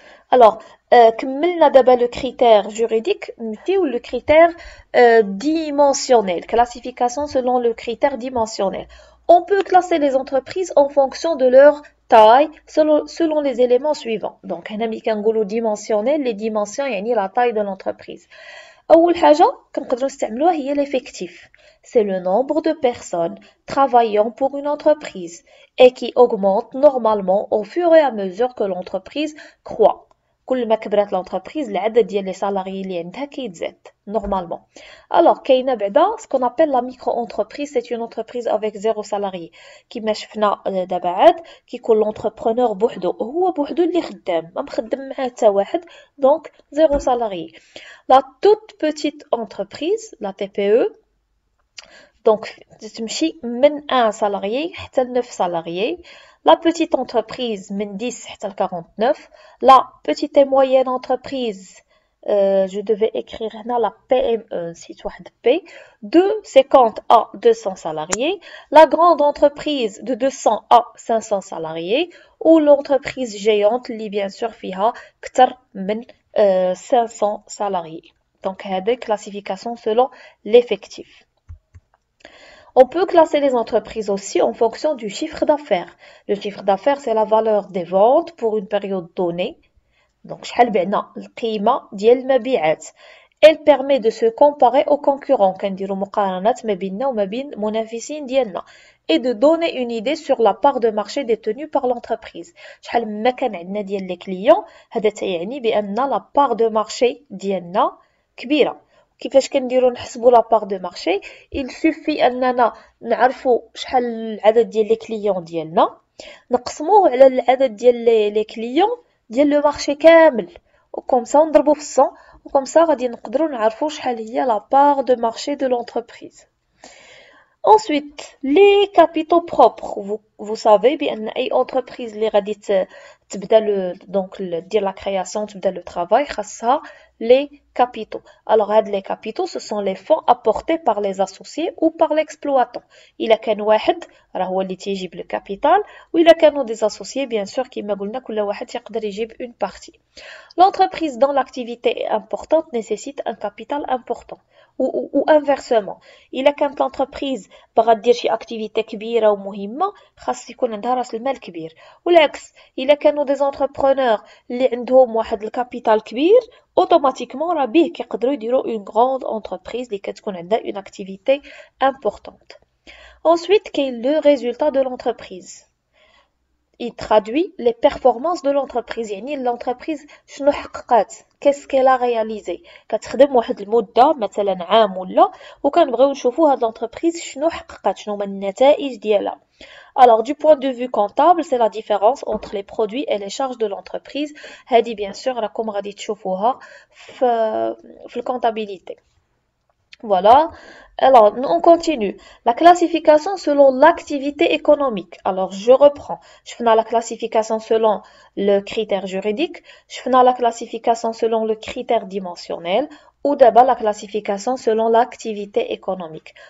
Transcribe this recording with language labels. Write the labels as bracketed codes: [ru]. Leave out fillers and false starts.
[fr] Alors, [ar] كملنا دابا [fr] le critère juridique, [ar] نمشيو [fr] le critère dimensionnel, classification selon le critère dimensionnel. On peut classer les entreprises en fonction de leur taille selon les éléments suivants. Donc [ar] هنا ملي كنقولوا [fr] dimensionnel, les dimensions [ar] يعني [fr] la taille de l'entreprise. [ar] أول حاجة كنقدروا نستعملوها هي l'effectif. [fr] C'est le nombre de personnes travaillant pour une entreprise et qui augmente normalement au fur et à mesure que l'entreprise croît. [ar] كل ما كبرت l'entreprise, العدد ديال [fr] les salariés [ar] اللي عندها كيتزاد normalement. [fr] Alors [ar] كاينه بعدا [fr] ce qu'on appelle la micro-entreprise, c'est une entreprise avec 0 salarié. [ar] كيما شفنا دابا عاد كيكون l'entrepreneur بوحدو, هو بوحدو اللي خدام, ما مخدم معاه حتى واحد, [fr] donc 0 salarié. La toute petite entreprise, la TPE, donc [ar] تمشي من [fr] 1 salarié [ar] حتى [fr] 9 salariés. La petite entreprise, [ar] من 10 حتى 49. [fr] La petite et moyenne entreprise, je devais écrire [ar] هنا [fr] la PME, [ar] نسيت واحد [fr] P, de 50 à 200 salariés. La grande entreprise de 200 à 500 salariés. Ou l'entreprise géante [ar] اللي [fr] bien sûr [ar] فيها كتر من [fr] 500 salariés. Donc [ar] هذه [fr] classification selon l'effectif. On peut classer les entreprises aussi en fonction du chiffre d'affaires. Le chiffre d'affaires, c'est la valeur des ventes pour une période donnée. [ar] Donc, شحال بعنا القيمة ديال المبيعات. [fr] Elle permet de se comparer aux concurrents. [ar] كنديروا مقارنات ما بيننا وما بين المنافسين ديالنا. [fr] Et de donner une idée sur la part de marché détenue par l'entreprise. [ar] شحال ما كان عندنا ديال [fr] les clients, [ar] هذا تعني بأن [fr] la part de marché [ar] ديالنا كبيرة. كيفاش كنديروا نحسبوا لا بار دو مارشي؟ [fr] il suffit [ar] اننا نعرفوا شحال العدد ديال لي كليون ديالنا, نقسموه على العدد ديال لي كليون ديال لو مارشي كامل, وكم سا نضربوا في 100 وكم [fr] ça [ar] غادي نقدروا نعرفوا شحال هي [fr] la part de marché de l'entreprise. Ensuite, les capitaux propres. Vous savez bien [ar] أي [fr] entreprise [ar] اللي غادي تبدا [fr] dire la création, [ar] تبدا [fr] le travail, [ar] خاصها [fr] les capitaux. Alors, les capitaux, ce sont les fonds apportés par les associés ou par l'exploitant. Il a qu'un [ar] واحد راه هو اللي تيجيب [fr] le capital, ou il a qu'un des associés, bien sûr, [ar] كيما قلنا كل واحد يقدر يجيب [fr] une partie. L'entreprise dont l'activité est importante nécessite un capital important. Ou inversement, il a [ar] كانت l'entreprise باغا دير شي activité كبيرة ومهمة خاص يكون عندها راس المال كبير. والعكس إلا كانوا [fr] des entrepreneurs [ar] اللي عندهم واحد الكابيتال كبير automatiquement راه بيه كيقدروا يديروا [fr] une grande entreprise [ar] اللي كتكون عندها [fr] une activité importante. Ensuite, quel est le résultat de l'entreprise? Il traduit les performances de l'entreprise. [ar] يعني l'entreprise شنو حققات؟ [fr] qu'est-ce qu'elle a réalisé؟ [ar] كتخدم واحد المدة مثلا عام ولا وكنبغيو نشوفوا هاد l'entreprise شنو حققات، شنو هما النتائج ديالها. [fr] Alors, du point de vue comptable, c'est la différence entre les produits et les charges de l'entreprise. [ar] هادي [fr] bien sûr [ar] راكم غادي تشوفوها في الcomptabilité. [fr] Voilà. Alors, on continue. La classification selon l'activité économique. Alors, je reprends. Je fais la classification selon le critère juridique. Je fais la classification selon le critère dimensionnel. Ou d'abord la classification selon l'activité économique.